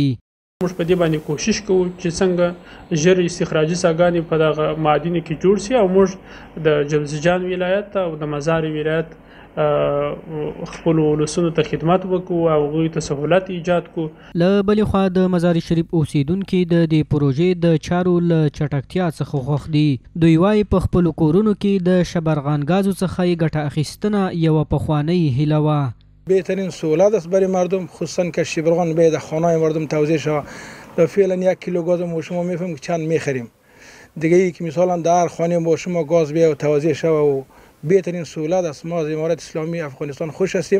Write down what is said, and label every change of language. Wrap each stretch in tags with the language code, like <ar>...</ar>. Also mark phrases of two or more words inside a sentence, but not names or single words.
<ps>موږ په دې باندې کوشش کوو چې څنګه ژر استخراجي څاګانې په دغه معادنو کې جوړ شي او موږ د جلزجان ولایت او د مزار ولایت خپل ولسونو ته خدمت وکړو او هغوی ته سهولت ایجاد کړو. له بلې خوا د مزار شریف اوسیدونکي د دې پروژې د چارو له چټکتیا څخه خوښ دي. دوی وایي په خپلو کورونو کې د شبرغان غازو څخه یې ګټه اخیستنه یوه پخوانۍ هیله وه.</ps> <fa>بهترین سهولت است برای مردم، خصوصا که شبرغان به خانه مردم توزیع شود. فعلا 1 کیلو گاز ما شما میفهمیم که چند میخریم. دیگه ای که مثلا در خانه ما شما گاز بیا و توزیع شود و بهترین سهولت است. ما از امارت اسلامی افغانستان خوش هستیم.</fa>